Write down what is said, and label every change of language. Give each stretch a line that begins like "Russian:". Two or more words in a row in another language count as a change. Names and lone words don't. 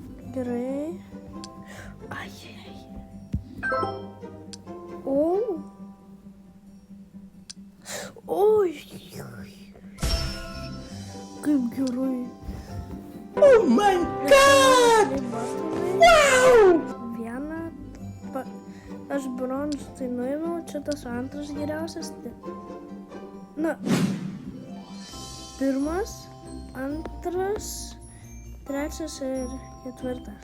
Lithuanian: Gerai. Ai. O. Oi. Kaip gerai.
English: Oh my god! Wow!
Lithuanian: Vieną. Aš bronzą tai nuėmiau, čia tas antras geriausias. Na. Pirmas, antras, trečias ir ketvirtas.